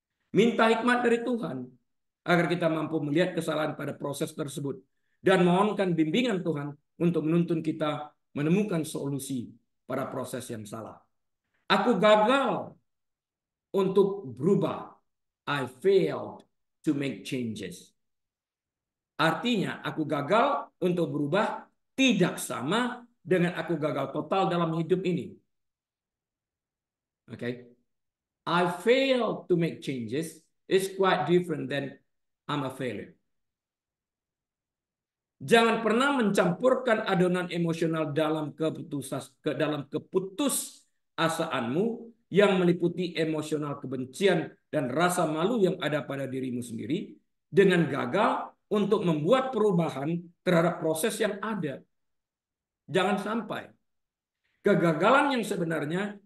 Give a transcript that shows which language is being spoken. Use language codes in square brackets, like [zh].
[id] Minta hikmat dari Tuhan agar kita mampu melihat kesalahan pada proses tersebut dan mohonkan bimbingan Tuhan untuk menuntun kita menemukan solusi pada proses yang salah. Aku gagal untuk berubah. [en] I failed to make changes. [id] Artinya aku gagal untuk berubah tidak sama dengan aku gagal total dalam hidup ini. [en] Okay? I failed to make changes is quite different than I'm a failure. [id] Jangan pernah mencampurkan adonan emosional dalam keputusasaanmu yang meliputi emosional kebencian dan rasa malu yang ada pada dirimu sendiri dengan gagal untuk membuat perubahan terhadap proses yang ada. Jangan sampai kegagalan yang sebenarnya